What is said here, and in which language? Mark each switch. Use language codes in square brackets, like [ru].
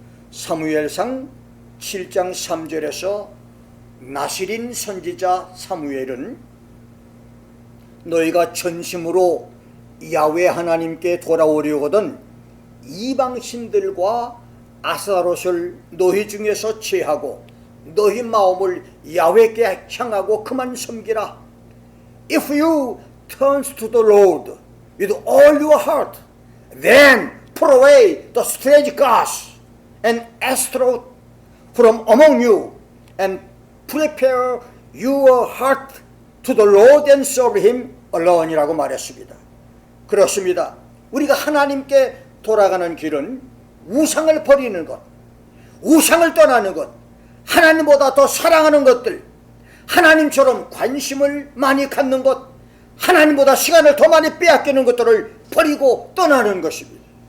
[ko] 사무엘상 7장 3절에서 나실인 선지자 사무엘은 너희가 전심으로 야훼 하나님께 돌아오려거든 이방신들과 아스타롯을 너희 중에서 제하고 너희 마음을 야훼께 향하고 그만 섬기라. [en] If you turn to the Lord with all your heart, then put away the strange gods and Ashtaroth from among you, and prepare your heart to the Lord and serve him alone [ko] 이라고 [en] 말했습니다. [ko] 그렇습니다. 우리가 하나님께 돌아가는 길은 우상을 버리는 것, 우상을 떠나는 것, 하나님보다 더 사랑하는 것들, 하나님처럼 관심을 많이 갖는 것, 하나님보다 시간을 더 많이 빼앗기는 것들을 버리고 떠나는 것입니다.